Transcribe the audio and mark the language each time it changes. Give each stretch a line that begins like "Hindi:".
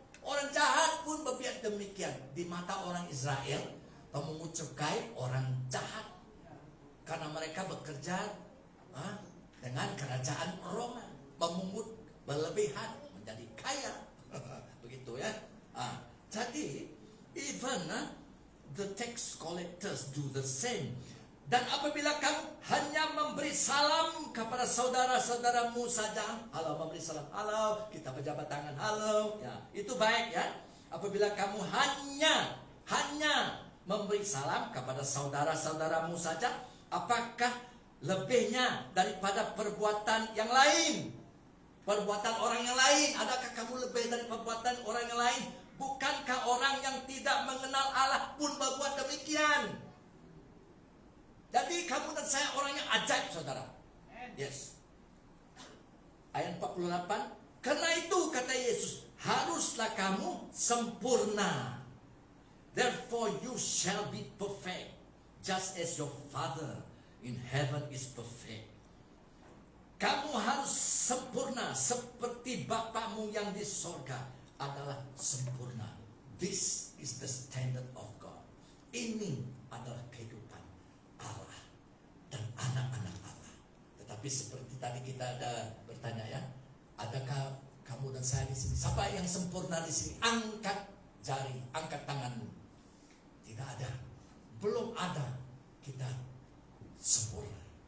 Indonesian: Orang jahat pun berbuat demikian. Di mata orang Israel, pemungut cukai orang jahat, karena mereka bekerja dengan kerajaan Roma, memungut berlebihan, menjadi kaya. Begitu ya. Jadi
English: even the tax collectors do the same.
Indonesian: Dan apabila kamu hanya memberi salam kepada saudara-saudaramu saja, halo, memberi salam, halo, kita berjabat tangan, halo, ya, itu baik ya. Apabila kamu hanya memberi salam kepada saudara-saudaramu saja, apakah lebihnya daripada perbuatan yang lain? Perbuatan orang yang lain, adakah kamu lebih dari perbuatan orang yang lain? Bukankah orang yang tidak mengenal Allah pun berbuat demikian? Jadi kamu dan saya orang yang ajaib, saudara.
English: Yes.
Indonesian: Ayat 48. Karena itu kata Yesus, haruslah kamu sempurna.
English: Therefore you shall be perfect, just as your Father in heaven is perfect.
Indonesian: Kamu harus sempurna seperti Bapamu yang di sorga adalah sempurna.
English: This is the standard of God.
Indonesian: Ini adalah kehidupan Allah dan anak-anak Allah. Tetapi seperti tadi kita ada bertanya ya, adakah kamu dan saya di sini? Siapa yang sempurna di sini? Angkat jari, angkat tanganmu. Tidak ada, belum ada kita sempurna.